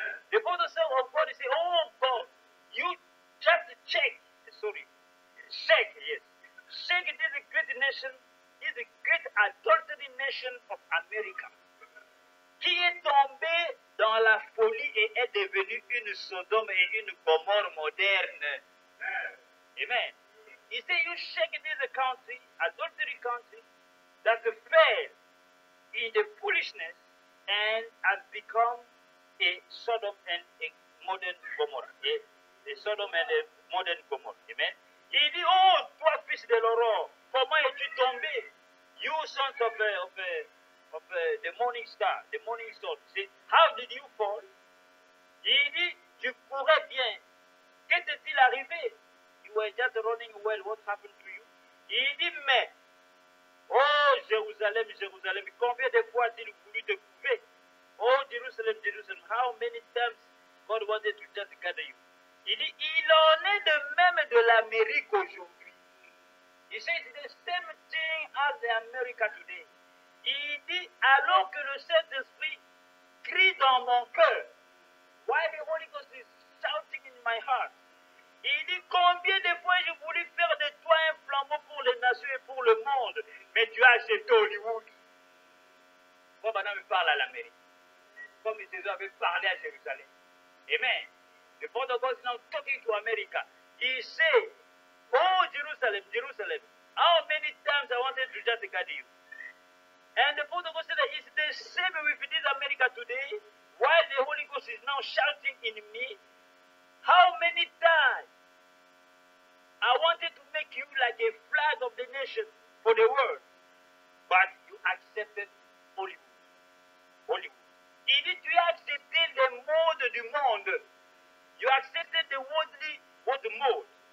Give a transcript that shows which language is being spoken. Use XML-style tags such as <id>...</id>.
<en>The Father said of God, he said, oh God, you just check, yes. Check this great nation, is the great adultery nation of America,</en> <fr>qui est tombée dans la folie et est devenue une Sodome et une Gomorre moderne.</fr> <en>Amen. He said, you shake this country, adultery country, that fell in the foolishness and has become a Sodom and a modern Gomorrah. A Sodom and a modern Gomorrah. Amen.</en> <fr>Il dit, oh, toi, fils de l'aurore, comment es-tu tombé?</fr> <en>You sons of the morning star, the morning star. See, how did you fall?</en> <fr>Il dit, tu pourrais bien qu'est-il arrivé?</fr> <en>You were just running well, what happened to you?</en> <fr>Il dit, mais, oh Jérusalem, Jérusalem, combien de fois a-t-il voulu te couver?</fr> <en>Oh Jerusalem, Jerusalem, how many times God wanted to just gather you?</en> <fr>Il dit, il en est de même de l'Amérique aujourd'hui.</fr> <en>He says the same thing as the America today.</en> <fr>Il dit, alors que le Saint-Esprit crie dans mon cœur,</fr> <en>while the Holy Ghost is shouting in my heart,</en> <fr>il dit, combien de fois j'ai voulu faire de toi un flambeau pour les nations et pour le monde, mais tu as accepté Hollywood. Bon, maintenant, il parle à l'Amérique, comme Jésus avait parlé à Jérusalem. Amen.</fr> <en>The Father God is now talking to America. He said, oh, Jerusalem, Jerusalem, how many times I wanted to just gather you? And the Father God said that it's the same with this America today, while the Holy Ghost is now shouting in me, how many times I wanted to make you like a flag of the nation for the world, but you accepted Hollywood. Hollywood.</en> <fr>Il dit, tu as accepté les modes du monde.</fr> <en>You accepted the worldly mode.</en>